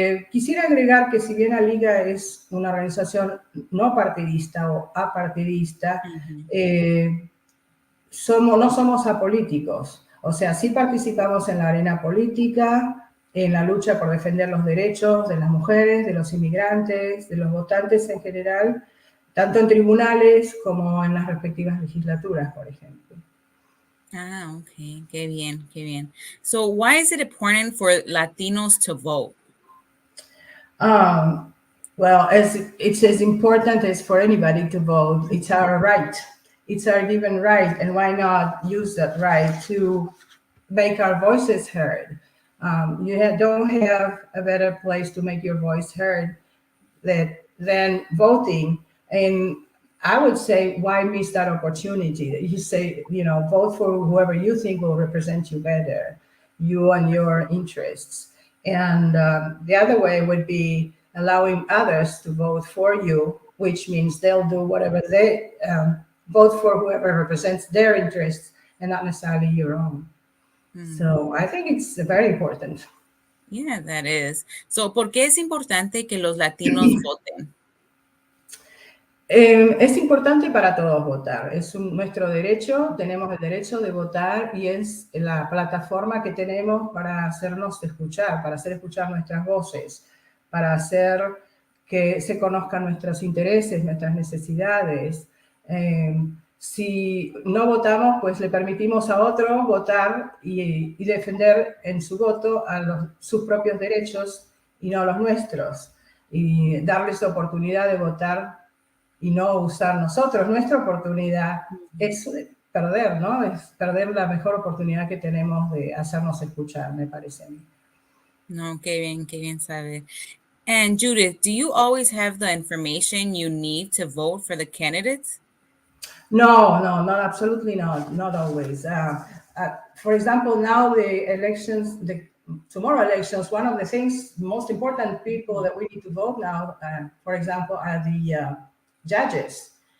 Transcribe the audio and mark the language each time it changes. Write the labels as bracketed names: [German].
[Spanish] Quisiera agregar que si bien la Liga es una organización no partidista o apartidista, no somos apolíticos. O sea, sí participamos en la arena política, en la lucha por defender los derechos de las mujeres, de los inmigrantes, de los votantes en general, tanto en tribunales como en las respectivas legislaturas, por ejemplo. Ah, okay. Qué bien, qué bien. [English] So why is it important for Latinos to vote? Well, it's as important as for anybody to vote. It's our right. It's our given right, and why not use that right to make our voices heard? Don't have a better place to make your voice heard than voting. And I would say, why miss that opportunity? You say, vote for whoever you think will represent you better, you and your interests. And the other way would be allowing others to vote for you, which means they'll do whatever they vote for whoever represents their interests and not necessarily your own. So I think it's very important. Yeah, that is. [Spanish] So, ¿por qué es importante que los latinos voten? Es importante para todos votar, es nuestro derecho, tenemos el derecho de votar y es la plataforma que tenemos para hacernos escuchar, para hacer escuchar nuestras voces, para hacer que se conozcan nuestros intereses, nuestras necesidades. Si no votamos, pues le permitimos a otro votar y defender en su voto sus propios derechos y no los nuestros, y darles la oportunidad de votar y no usar nosotros. Nuestra oportunidad es perder, ¿no? Es perder la mejor oportunidad que tenemos de hacernos escuchar, me parece a mí. No, qué bien saber. [English] And Judith, do you always have the information you need to vote for the candidates? No, absolutely not always. For example, now the tomorrow elections, one of the things, most important people that we need to vote now, for example, are the judges.